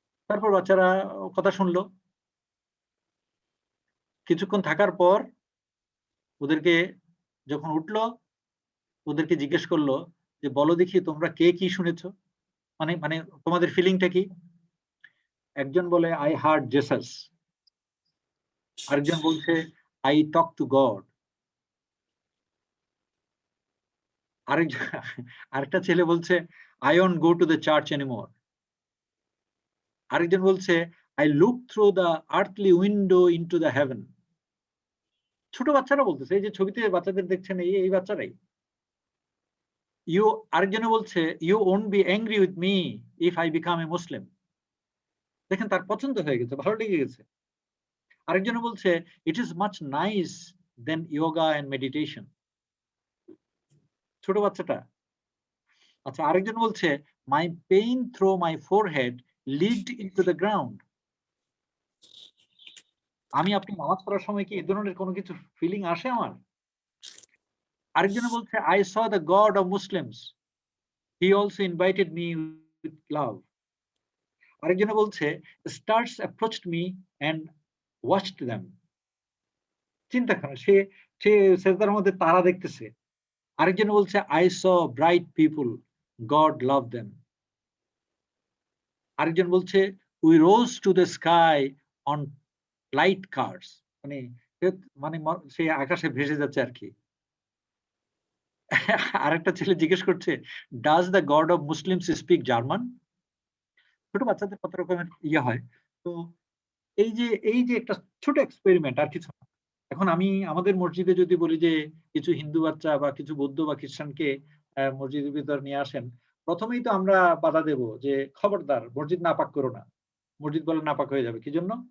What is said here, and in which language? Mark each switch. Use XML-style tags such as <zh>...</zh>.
<bn>তারপর বাচ্চারা কথা শুনল। কিছুক্ষণ থাকার পর ওদেরকে যখন উঠল, ওদেরকে জিজ্ঞেস করল যে, "বলো দেখি তোমরা কে কি শুনেছ? মানে মানে তোমাদের ফিলিংটা কি?" একজন বলে,</bn> <en>"I heard Jesus."</en> <bn>আরেকজন বলছে,</bn> <en>"I talk to God."</en> <bn>আরেকজন আরেকটা ছেলে বলছে,</bn> <en>"I won't go to the church anymore."</en> <bn>আরেকজন বলছে,</bn> <en>"I look through the earthly window into the heaven."</en> <bn>ছোট বাচ্চারা বলতেছে। এই যে ছবিতে বাচ্চাদের দেখছেন এই বাচ্চারাই। আরেকজনে বলছে,</bn> <en>"You won't be angry with me if I become a Muslim."</en> <bn>দেখেন তার পছন্দ হয়ে গেছে, ভালো লেগে গেছে। আরেকজনে বলছে,</bn> <en>"It is much nice than yoga and meditation."</en> <bn>ছোট বাচ্চাটা। আচ্ছা আরেকজন বলছে,</bn> <en>"My pain through my forehead leaked into the ground."</en> <bn>আপনি নামাজ পড়ার সময় কি এই ধরনের কোন কিছু ফিলিং আসে আমার? আরেকজনে বলছে,</bn> <en>"I saw the God of Muslims. He also invited me with love."</en> <bn>আরেকজনে বলছে,</bn> <en>"Stars approached me and watched them."</en> <bn>চিন্তা করেন সে সে সেজদার মধ্যে তারা দেখতেছে। আরেকজন বলছে,</bn> <en>"I saw bright people. God loved them."</en> <bn>আরেকজন বলছে,</bn> <en>"We rose to the sky on light cars."</en> <bn>মানে মানে সে আকাশে ভেসে যাচ্ছে আরকি। আরেকটা ছেলে জিজ্ঞেস করছে,</bn> <en>"Does the God of Muslims speak German?"</en> <bn>ছোট বাচ্চাদের কত রকমের হয়। তো এই যে একটা ছোট এক্সপেরিমেন্ট আর কিছু না। এখন আমি আমাদের মসজিদে যদি বলি যে কিছু হিন্দু বাচ্চা বা কিছু বৌদ্ধ বা খ্রিস্টানকে মসজিদের ভিতর নিয়ে আসেন। ১ম এই তো আমরা বাধা দেব যে, "খবরদার মসজিদ নাপাক করো না।" মসজিদ বলে নাপাক হয়ে যাবে। কিজন্য?</bn>